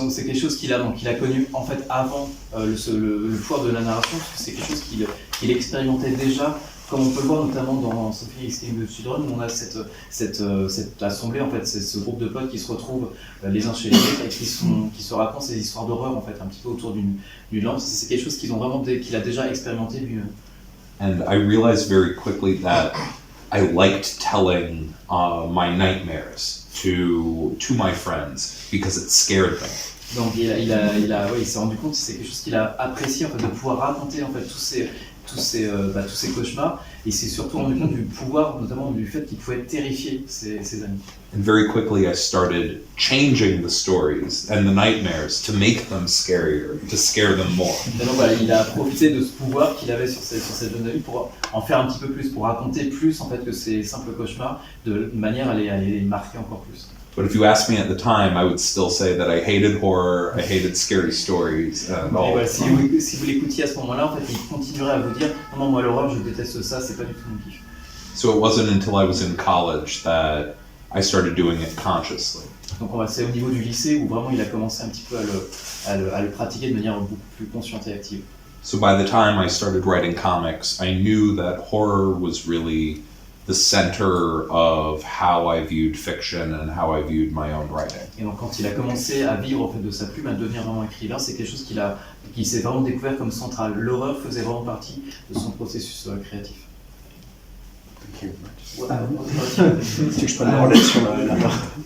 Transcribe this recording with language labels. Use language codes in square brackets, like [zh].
[fr] Donc c'est quelque chose qu'il a connu en fait avant le pouvoir de la narration, parce que c'est quelque chose qu'il expérimentait déjà, comme on peut le voir notamment dans Something is Killing the Children, où on a cette assemblée en fait, c'est ce groupe de potes qui se retrouvent les uns chez les autres et qui se racontent ces histoires d'horreur en fait un petit peu autour d'une lampe. C'est quelque chose qu'il a déjà expérimenté lui-même. [en] And I realized very quickly that I liked telling my nightmares to my friends because it scared them. [fr] Donc il s'est rendu compte que c'est quelque chose qu'il a apprécié en fait, de pouvoir raconter en fait tous ces cauchemars, et il s'est surtout rendu compte du pouvoir, notamment du fait qu'il pouvait terrifier ses amis. [en] And very quickly I started changing the stories and the nightmares to make them scarier, to scare them more. [fr] Et donc voilà, il a profité de ce pouvoir qu'il avait sur ses jeunes amis pour en faire un petit peu plus, pour raconter plus en fait que ces simples cauchemars, de manière à les marquer encore plus. [en] But if you asked me at the time, I would still say that I hated horror, I hated scary stories, and all. [fr] Voilà, si vous l'écoutiez à ce moment-là, en fait, il continuerait à vous dire non, moi l'horreur, je déteste ça, c'est pas du tout mon kiff. [en] So it wasn't until I was in college that I started doing it consciously. [fr] Donc c'est au niveau du lycée où vraiment il a commencé un petit peu à le pratiquer de manière beaucoup plus consciente et active. [en] So by the time I started writing comics, I knew that horror was really the center of how I viewed fiction and how I viewed my own writing. [fr] Et donc quand il a commencé à vivre en fait de sa plume, à devenir vraiment écrivain, c'est quelque chose qu'il s'est vraiment découvert comme central. L'horreur faisait vraiment partie de son processus créatif. [en] Thank you. [fr] Tu que je prenne le relais sur la part.